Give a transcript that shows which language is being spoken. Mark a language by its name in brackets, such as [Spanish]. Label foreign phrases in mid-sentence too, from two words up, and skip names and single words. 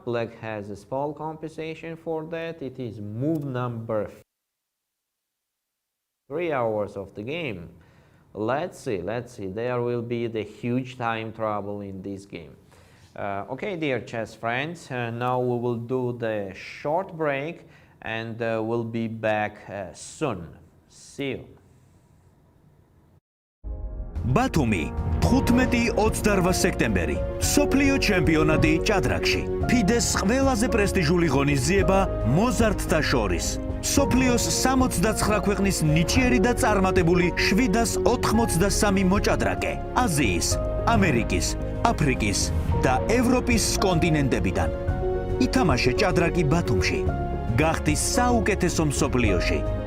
[English] Black has a small compensation for that. It is move number 3 hours of the game. Let's see. There will be the huge time trouble in this game. Okay, dear chess friends, now we will do the short break and we'll be back soon. See you. [Georgian] ბათუმი 15-28 სექტემბერი სოფლიო ჩემპიონატი ჭადრაკში FIDE-ს ყველაზე პრესტიჟული ღონისძიება მოზარდთა შორის სოფლიოს 69 ქვეყნის ნიჭიერი და წარმატებული 783 მოჭადრაკე აზიის, ამერიკის, აფრიკის და ევროპის კონტინენტებიდან ითამაშე ჭადრაკი ბათუმში გახდი საუკეთესო მსოფლიოში